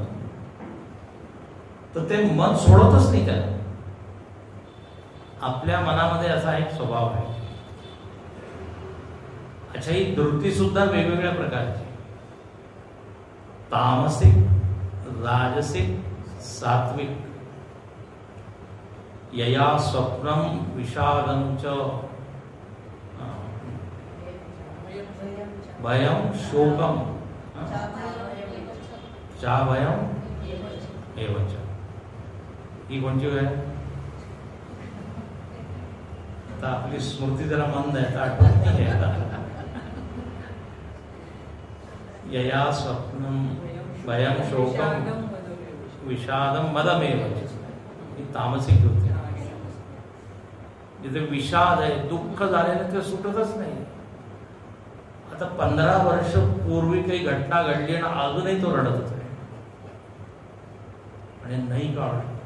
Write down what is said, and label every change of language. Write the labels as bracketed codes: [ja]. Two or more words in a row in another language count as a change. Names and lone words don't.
[mr] तर ते मन सोडतच नाही त्याला. आपल्या मनामध्ये असा एक स्वभाव आहे. अच्छा, ही धृती सुद्धा वेगवेगळ्या प्रकारची, तामसिक, राजसिक, सात्विक. [sa] यया स्वप्नम विषादम च भयम शोकम चा भयम एवच. [mr] ही कोणची वेळ? आता आपली स्मृती जरा मंद आहे, तर आठवत नाही आहे. [sa] यया स्वप्नम भयम शोकम विषादम मदमेव. [mr] ही तामसिक होती. जिथे विषाद आहे, दुःख झालेलं ते सुटतच नाही. आता 15 वर्ष पूर्वी काही घटना घडली आणि अजूनही तो रडतच आहे, आणि नाही काढ.